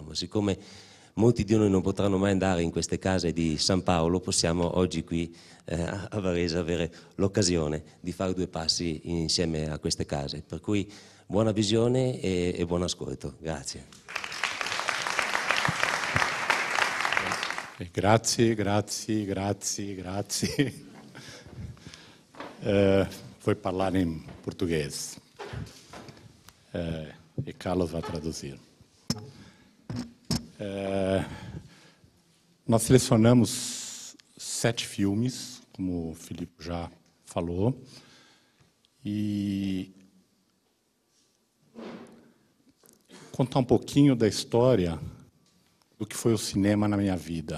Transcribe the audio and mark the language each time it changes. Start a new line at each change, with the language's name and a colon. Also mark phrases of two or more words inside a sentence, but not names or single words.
Italian: Ma siccome molti di noi non potranno mai andare in queste case di San Paolo, possiamo oggi qui a Varese avere l'occasione di fare due passi insieme a queste case. Per cui buona visione e buon ascolto. Grazie. Grazie.
Portuguese: Vou falar em português. E Carlos vai traduzir. Nós selecionamos 7 filmes, como o Filipe já falou, e contar um pouquinho da história do que foi o cinema na minha vida.